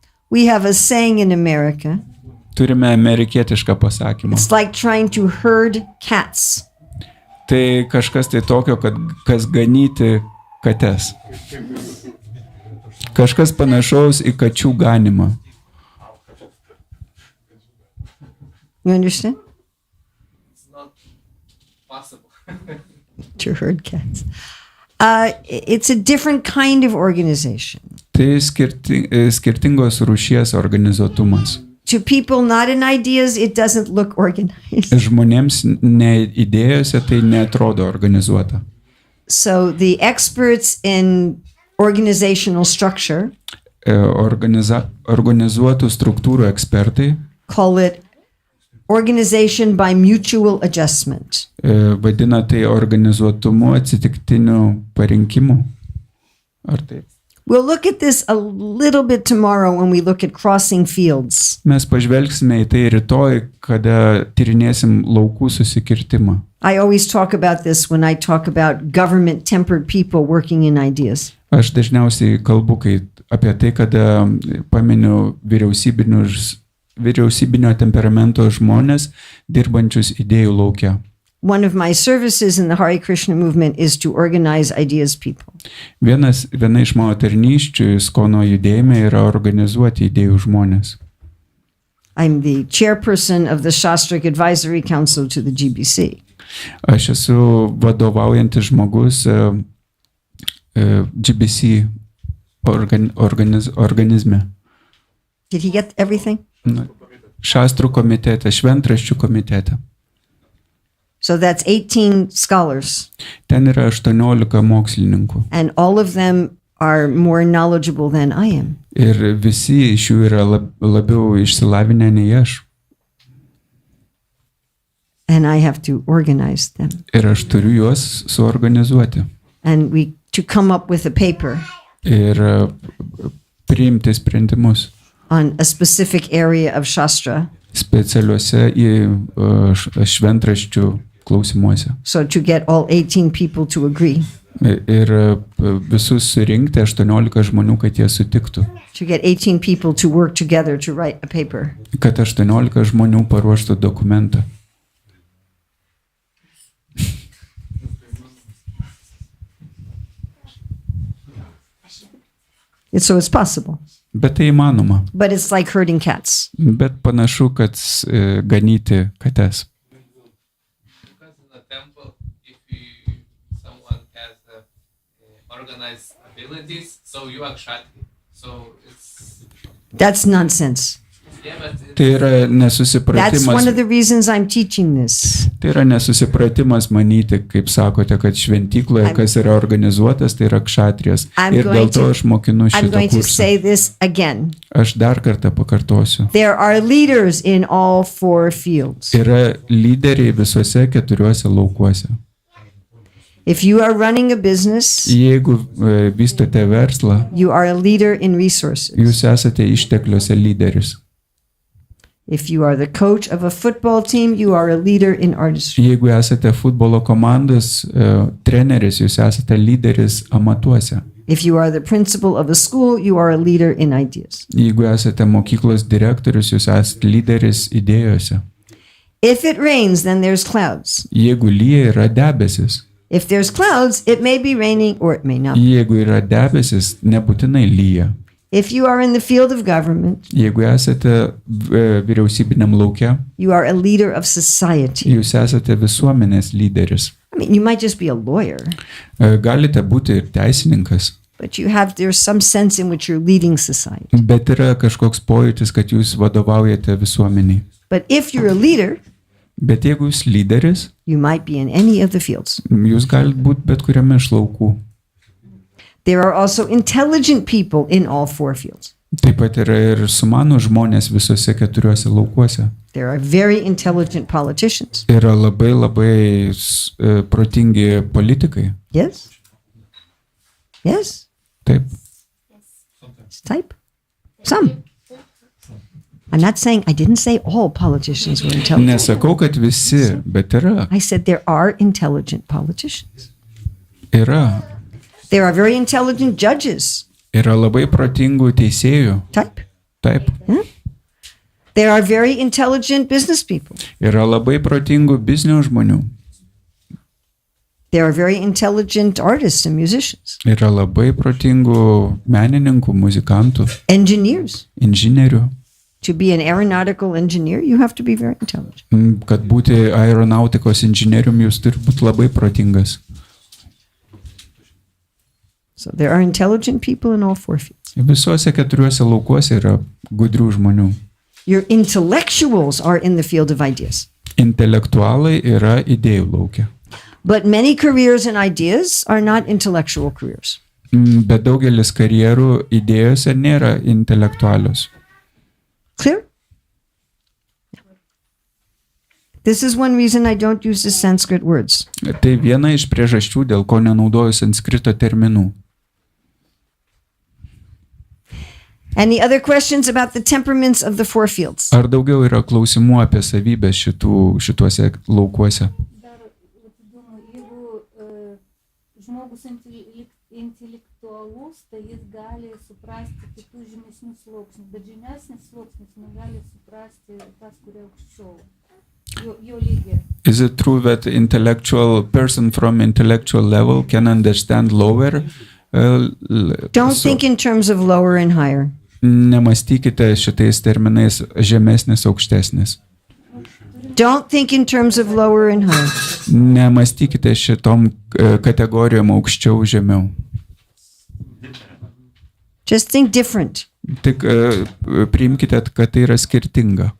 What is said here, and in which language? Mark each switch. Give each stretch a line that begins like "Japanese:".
English: We have a saying in America.
Lithuanian: Turime amerikietišką pasakymą.
English: It's like trying to herd cats.
Lithuanian: Tai kažkas tai tokio, kad kas ganyti kates. Kažkas panašaus į kačių ganimą.
English: You understand? It's not possible. To herd cats. It's a different kind of organization.
Lithuanian: Tai skirtingos rūšies organizuotumas.
English: To people not in ideas, it doesn't look organized.
Lithuanian: Žmonėms ne idėjose tai netrodo organizuota.
English: So the experts in organizational structure
Lithuanian: Organizuotų struktūrų ekspertai
English: call it organization by mutual adjustment.
Lithuanian: Vadina tai organizuotumu atsitiktiniu parinkimu. Ar taip?
English: We'll look at this a little bit tomorrow when we look at crossing fields.
Lithuanian: Mes pažvelgsime į tai rytoj, kada tyrinėsim laukų susikirtimą.
English: I always talk about this when I talk about government-tempered people working in ideas.
Lithuanian: Aš dažniausiai kalbu apie tai, kada paminiu vyriausybinio temperamento žmonės dirbančius idėjų lauke.
English: One of my services in the Hare Krishna movement is to organize ideas people.
Lithuanian: Viena iš mano tarnysčių Iskcono judėjime yra organizuoti idėjų žmonės.
English: I'm the chairperson of the Shastric Advisory Council to the GBC.
Lithuanian: Aš esu vadovaujantis žmogus GBC organizme.
English: Did he get everything?
Lithuanian: Šastrų komitete, šventraščių komitete.
English: So that's 18 scholars.
Lithuanian: Ten yra 18 mokslininkų.
English: And all of them are more knowledgeable than I am.
Lithuanian: Ir visi iš jų yra labiau išsilavinę nei aš.
English: And I have to organize them.
Lithuanian: Ir aš turiu juos suorganizuoti.
English: And to come up with a paper.
Lithuanian: Ir priimti sprendimus.
English: On a specific area of Shastra.
Lithuanian: Specialiuose šventraščių klausimuose.
English: So to get all 18 people to agree,
Lithuanian: Ir visus surinkti 18 žmonių, kad jie sutiktų.
English: to get 18 people to work together to write a paper.
Lithuanian: Kad 18 žmonių paruoštų dokumentą.
English: So it's possible.
Lithuanian: Bet tai įmanoma.
English: But it's like herding cats.
Lithuanian: Bet panašu, kad ganyti kates.
English: Because in the temple, if someone has organized abilities, so you are kshatri. So it's That's nonsense. yeah, but it's,
Lithuanian: Tai yra
English: That's one
Lithuanian: nesusipratimas.
English: of the reasons I'm teaching this.
Lithuanian: Tai yra nesusipratimas manyti, kaip sakote, kad šventykloje, kas yra organizuotas, tai yra kšatrijas.
English: I'm
Lithuanian: Ir
English: going
Lithuanian: dėl to
English: to-
Lithuanian: aš mokinu
English: I'm
Lithuanian: šitą
English: going to
Lithuanian: kursą.
English: say this again.
Lithuanian: Aš dar kartą pakartosiu.
English: There are leaders in all 4 fields.
Lithuanian: Yra lyderiai visuose 4 laukuose.
English: If you are running a business,
Lithuanian: Jeigu vystote verslą,
English: you are a leader in resources.
Lithuanian: jūs esate ištekliuose lyderis.
English: If you are the coach of a football team, you are a leader in artistry.
Lithuanian: Jeigu esate futbolo komandos treneris, jūs esate lyderis amatuose.
English: If you are the principal of a school, you are a leader in ideas.
Lithuanian: Jeigu esate mokyklos direktorius, jūs esate lyderis idėjose.
English: If it rains, then there's clouds.
Lithuanian: Jeigu lyja, yra debesis.
English: If there's clouds, it may be raining or it may not.
Lithuanian: Jeigu yra debesis, nebūtinai lyja.
English: If you are in the field of government,
Lithuanian: Jeigu esate vyriausybiniam lauke,
English: you are a leader of society.
Lithuanian: jūs esate visuomenės lyderis.
English: I mean, you might just be a lawyer,
Lithuanian: Galite būti ir teisininkas,
English: but there's some sense in which you're leading society.
Lithuanian: bet yra kažkoks pojūtis, kad jūs vadovaujate visuomeniai.
English: But if you're a leader,
Lithuanian: Bet jeigu jūs lyderis,
English: you might be in any of the fields.
Lithuanian: jūs galite būti bet kuriame iš laukų.
English: There are also intelligent people in all 4 fields.
Lithuanian: Taip pat yra ir sumanų žmonės visose 4 laukuose.
English: There are very intelligent politicians.
Lithuanian: Yra labai protingi politikai.
English: Yes? Yes?
Lithuanian: Taip.
English: Type? Some. I'm not saying, I didn't say all politicians were intelligent.
Lithuanian: Nesakau, kad visi, bet yra.
English: I said there are intelligent politicians.
Lithuanian: Yra.
English: There are very intelligent judges.
Lithuanian: Yra labai protingų teisėjų.
English: Type?
Lithuanian: Taip.
English: There are very intelligent business people.
Lithuanian: Yra labai protingų biznio žmonių.
English: There are very intelligent artists and musicians.
Lithuanian: Yra labai protingų menininkų, muzikantų,
English: Engineers.
Lithuanian: inžinierių.
English: To be an aeronautical engineer, you have to be very intelligent.
Lithuanian: Kad būti aeronautikos inžinierium, jūs turi būti labai protingas.
English: So there are intelligent people in all 4 fields.
Lithuanian: Visuose 4 laukuose yra gudrių žmonių.
English: Your intellectuals are in the field of ideas.
Lithuanian: Intelektualai yra idėjų laukia.
English: But many careers and ideas are not intellectual careers.
Lithuanian: Bet daugelis karjerų idėjose nėra intelektualios.
English: Clear? This is one reason I don't use the Sanskrit words. Tai viena iš priežasčių, dėl ko nenaudoju sanskrito terminų. Any other questions about the temperaments of the 4 fields?
Lithuanian: Ar daugiau yra klausimų apie savybės šituose laukuose? Dar įdomu, jeigu žmogus intelektualus, tai jis gali suprasti kitų žemesnių sluoksnių, bet žemesnis sluoksnis negali suprasti tas, kurie aukščiau. Jo lygį.
English: Is it true that person from intellectual level can understand lower? Don't think in terms of lower and higher.
Lithuanian: Nemastykite šitais terminais žemesnis, aukštesnis.
English: Don't think in terms of lower and higher.
Lithuanian: Nemastykite šitom kategorijom aukščiau, žemiau.
English: Just think different.
Lithuanian: Tik priimkite, kad tai yra skirtinga.